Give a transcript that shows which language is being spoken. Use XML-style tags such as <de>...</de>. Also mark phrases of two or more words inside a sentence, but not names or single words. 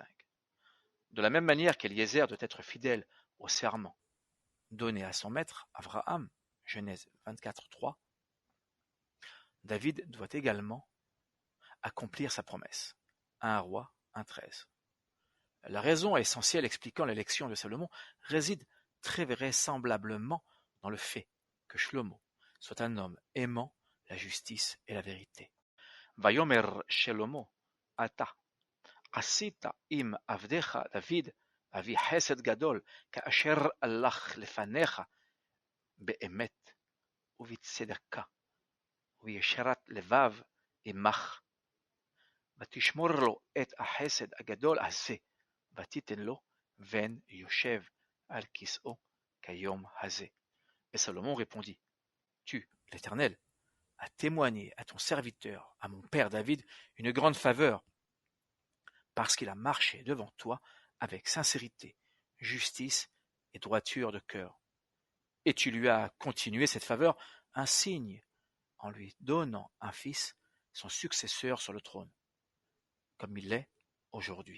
<fr>De la même manière qu'Eliezer doit être fidèle au serment donné à son maître, Abraham, Genèse 24:3, David doit également accomplir sa promesse. 1 Roi 1:13. La raison essentielle expliquant l'élection de Salomon réside très vraisemblablement dans le fait que Shlomo soit un homme aimant la justice et la vérité.</fr> <he>ויאמר שלמה אתה עשית עם עבדך דוד אבי חסד גדול כאשר הלך לפניך באמת ובצדקה ובישרת לבב עמך ותשמור לו את החסד הגדול הזה, ותיתן לו ven יושב על כיסאו כיום הזה.</he> <fr>Et Salomon répondit: Tu, l'Éternel, as témoigné à ton serviteur, à mon père David, une grande faveur, parce qu'il a marché devant toi avec sincérité, justice et droiture de cœur. Et tu lui as continué cette faveur, un signe, en lui donnant un fils, son successeur sur le trône, comme il l'est aujourd'hui.</fr>